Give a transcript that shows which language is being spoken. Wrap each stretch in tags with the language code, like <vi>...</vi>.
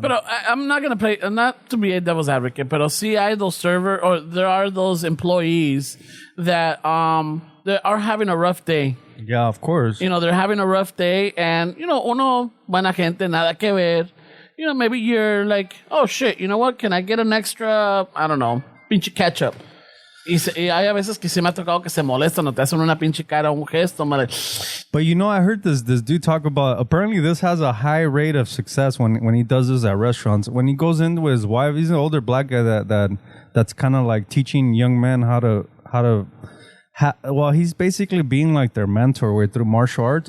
<en>But I'm not gonna play, not to be a devil's advocate, but see, those server or there are those employees that are having a rough day. Yeah, of course. You know, they're having a rough day, and</en> <es>uno buena gente, nada que ver.</es> <en>Maybe you're like, oh shit, you know what? Can I get an extra? I don't know, pinche ketchup.</en> <es>Y hay a veces que se me ha tocado que se molestan o te hacen una pinche cara, un gesto, madre.</es> <en>But I heard this dude talk about, apparently this has a high rate of success when he does this at restaurants. When he goes in with his wife, he's an older black guy that's kind of like teaching young men how to well, he's basically being like their mentor way through martial arts.</en>